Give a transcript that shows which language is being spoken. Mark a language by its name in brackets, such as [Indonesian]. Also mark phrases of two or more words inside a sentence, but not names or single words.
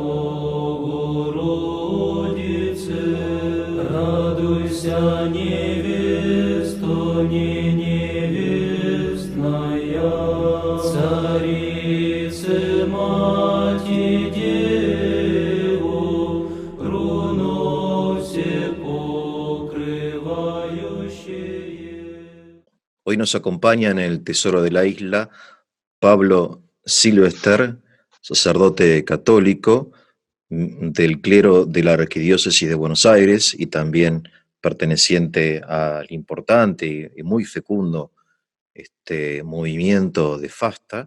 [Church Slavic] Богородице, радуйся, невесто, не невестная, Царице, Мати, Деву, руно все покрывающее. [Spanish] Hoy nos acompaña en el Tesoro de la Isla Pablo Silvester, sacerdote católico del clero de la Arquidiócesis de Buenos Aires y también perteneciente al importante y muy fecundo movimiento de FASTA.